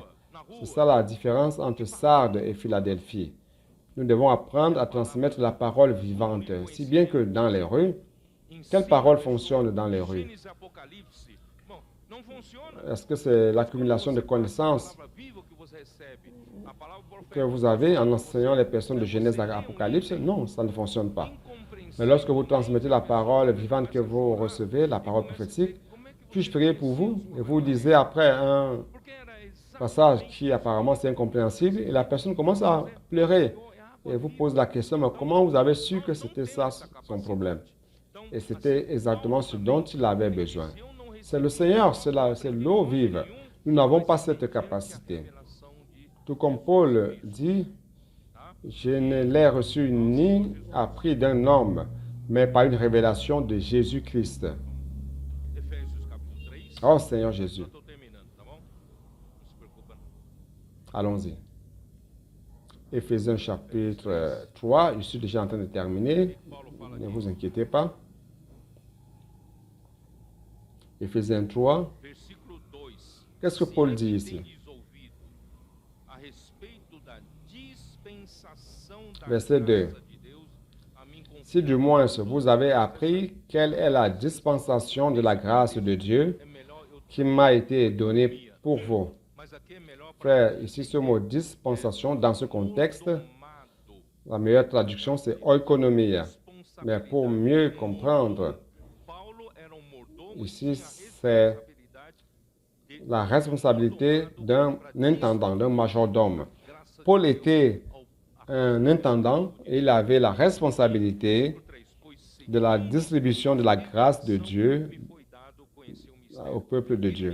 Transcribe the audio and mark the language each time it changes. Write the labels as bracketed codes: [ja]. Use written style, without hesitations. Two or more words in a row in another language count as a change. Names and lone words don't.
[fr] C'est ça la différence entre Sardes et Philadelphie. Nous devons apprendre à transmettre la parole vivante, si bien que dans les rues, quelle parole fonctionne dans les rues? [pt] Gênesis e Apocalipse, bom, não funciona. [fr] Est-ce que c'est l'accumulation de connaissances [pt] A palavra viva que você recebe, a palavra que profética, [fr] vous avez en enseignant les personnes de Genèse à Apocalypse? Non, ça ne fonctionne pas. [pt] incompreensível. [fr] Mais lorsque vous transmettez la parole vivante que vous recevez, la parole prophétique, puis-je prier pour vous? Et vous disiez après un [pt] Porque era exatamente [fr] passage qui apparemment c'est incompréhensible, et la personne commence à pleurer. Et vous pose la question, mais comment vous avez su que c'était ça son problème? Et c'était exactement ce dont il avait besoin. C'est le Seigneur, c'est l'eau vive. Nous n'avons pas cette capacité. [pt] revelação de [fr] Tout comme Paul dit, je ne l'ai reçu ni appris d'un homme, mais par une révélation de Jésus-Christ. [pt] Efésios capítulo 3. [fr] Oh Seigneur Jésus, [pt] Eu estou terminando, tá bom? Não se preocupa não. [fr] allons-y. Éphésiens chapitre 3, je suis déjà en train de terminer, [pt] Paulo fala [fr] ne [pt] aqui, [fr] vous inquiétez pas. Éphésiens 3, [pt] versículo 2. [fr] qu'est-ce que Paul dit ici? [pt] Tendes ouvido a respeito da dispensação da [fr] Verset 2. [pt] graça de Deus, a mim [fr] Si du moins vous avez appris quelle est la dispensation de la grâce de Dieu [pt] é melhor eu [fr] qui m'a été donnée pour vous. [pt] mas aqui é melhor para [fr] Frère, ici ce mot dispensation, dans ce contexte, [pt] tomado. [fr] la meilleure traduction c'est oikonomia. Mais pour mieux comprendre, [pt] Paulo era mordomo [fr] ici c'est la responsabilité d'un intendant, d'un majordome. Paul était un intendant et il avait la responsabilité de la distribution de la grâce de Dieu au peuple de Dieu.